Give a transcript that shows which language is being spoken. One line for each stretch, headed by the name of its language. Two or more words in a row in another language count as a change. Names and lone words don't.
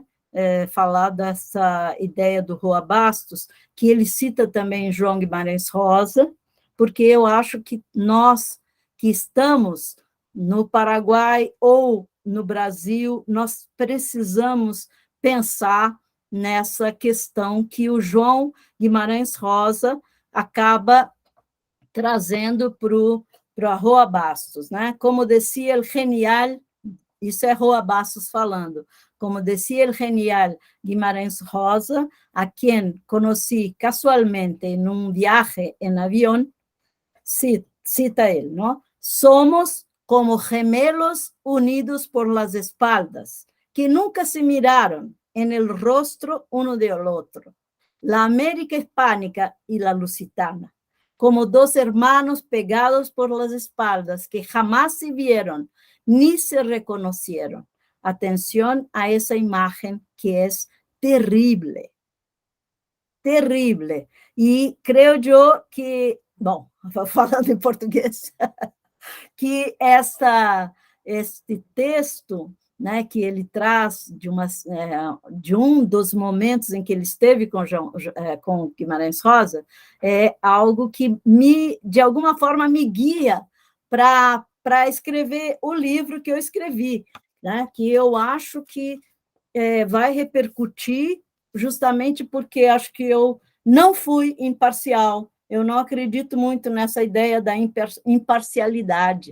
Portuguese: Falar dessa ideia do Roa Bastos, que ele cita também João Guimarães Rosa, porque eu acho que nós que estamos no Paraguai ou no Brasil, nós precisamos pensar nessa questão que o João Guimarães Rosa acaba trazendo para Roa Bastos, né?
Spanish: Como decía el genial,
Portuguese: isso é Roa Bastos falando,
Spanish: como decía el genial Guimarães Rosa, a quien conocí casualmente en un viaje en avión, cita él, ¿no? Somos como gemelos unidos por las espaldas, que nunca se miraron en el rostro uno del otro. La América hispánica y la lusitana, como dos hermanos pegados por las espaldas, que jamás se vieron ni se reconocieron. Atención a esa imagen que es terrible, terrible. E creo yo que,
Portuguese: bom, falando em português, que este texto, né, que ele traz de um dos momentos em que ele esteve com Guimarães Rosa, é algo que, de alguma forma, me guia para escrever o livro que eu escrevi, né, que eu acho que vai repercutir justamente porque acho que eu não fui imparcial, eu não acredito muito nessa ideia da imparcialidade.